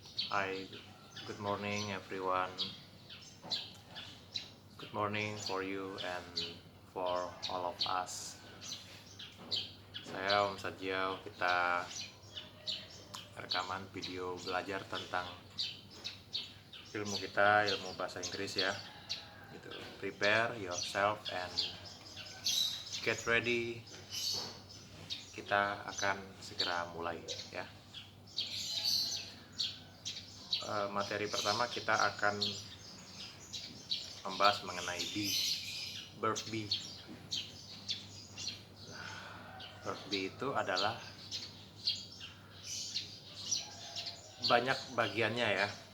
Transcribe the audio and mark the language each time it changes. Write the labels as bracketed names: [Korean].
[English] Hi, good morning everyone. Good morning for you and for all of us. [Indonesian] Saya Om Sajiao, kita rekaman video belajar tentang ilmu kita, ilmu bahasa Inggris ya. Gitu. [English] Prepare yourself and get ready. [Indonesian] Kita akan segera mulai ya. Materi pertama kita akan membahas mengenai verb be. Verb be itu adalah banyak bagiannya ya.